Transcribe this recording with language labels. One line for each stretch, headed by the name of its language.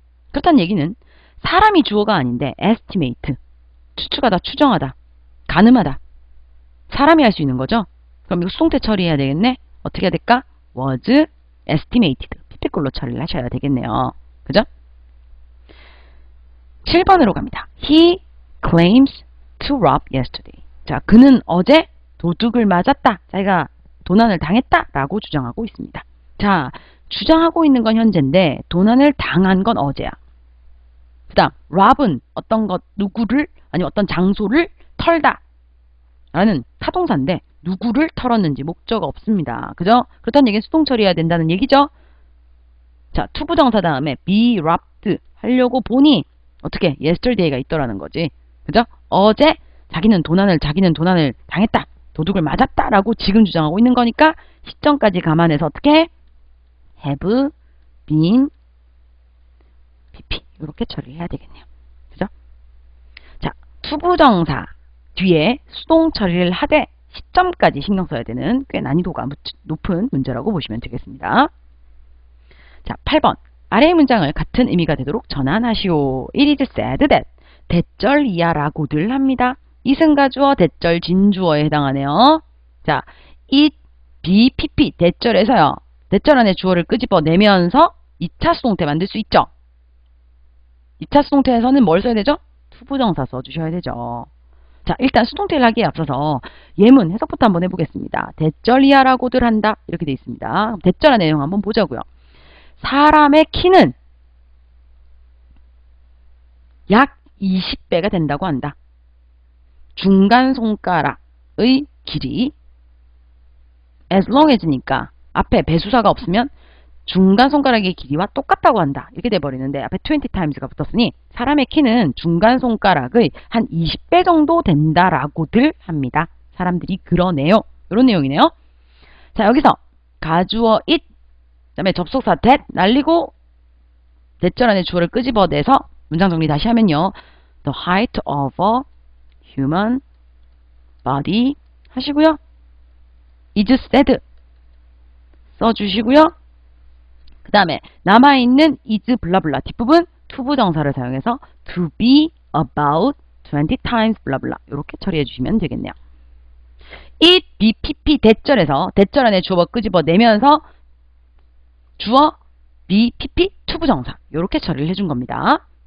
Korean: 그렇다는 얘기는 사람이 주어가 아닌데 estimate, 추측하다, 추정하다, 가늠하다. 사람이 할 수 있는 거죠? 그럼 이거 수동태 처리해야 되겠네? 어떻게 해야 될까? was estimated. PP꼴로 처리를 하셔야 되겠네요. 그죠? 7번으로 갑니다.
English: He claims to rob yesterday.
Korean: 자, 그는 어제 도둑을 맞았다. 자기가 도난을 당했다. 라고 주장하고 있습니다. 자, 주장하고 있는 건 현재인데 도난을 당한 건 어제야. 그 다음 rob은 어떤 것, 누구를, 아니 어떤 장소를 털다 라는 타동사인데 누구를 털었는지 목적어 없습니다. 그죠? 그렇다는 얘기는 수동 처리해야 된다는 얘기죠. 자, 투부정사 다음에 be robbed 하려고 보니 어떻게 yesterday가 있더라는 거지. 그죠? 어제 자기는 도난을 당했다. 도둑을 맞았다 라고 지금 주장하고 있는 거니까 시점까지 감안해서 어떻게 have been pp 이렇게 처리해야 되겠네요. 그죠? 자, 투부정사 뒤에 수동 처리를 하되 시점까지 신경 써야 되는 꽤 난이도가 높은 문제라고 보시면 되겠습니다. 자, 8번. 아래의 문장을 같은 의미가 되도록 전환하시오. It is said that 대절 이하라고들 합니다. 이승가주어 대절 진주어에 해당하네요. 자, it, be, pp 대절에서요. 대절 안에 주어를 끄집어내면서 2차 수동태 만들 수 있죠. 2차 수동태에서는 뭘 써야 되죠? 투부정사 써주셔야 되죠. 자, 일단 수동태를 하기에 앞서서 예문 해석부터 한번 해보겠습니다. 대절 이하라고들 한다. 이렇게 되어 있습니다. 대절 안의 내용 한번 보자고요. 사람의 키는 약 20배가 된다고 한다. 중간 손가락의 길이 as long as니까 앞에 배수사가 없으면 중간 손가락의 길이와 똑같다고 한다. 이렇게 돼버리는데 앞에 20 times가 붙었으니 사람의 키는 중간 손가락의 한 20배 정도 된다라고들 합니다. 사람들이 그러네요. 이런 내용이네요. 자, 여기서 가주어 it, 그 다음에 접속사 that 날리고 대절 안에 주어를 끄집어내서 문장 정리 다시 하면요.
English: The height of a human body
Korean: 하시고요. is said 써주시고요. 그 다음에 남아있는 is 블라블라 뒷부분 투부정사를 사용해서 to be about 20 times 블라블라 이렇게 처리해 주시면 되겠네요. it, be, pp 대절에서 대절 안에 주어 끄집어내면서 주어, be, pp 투부정사 이렇게 처리를 해준 겁니다.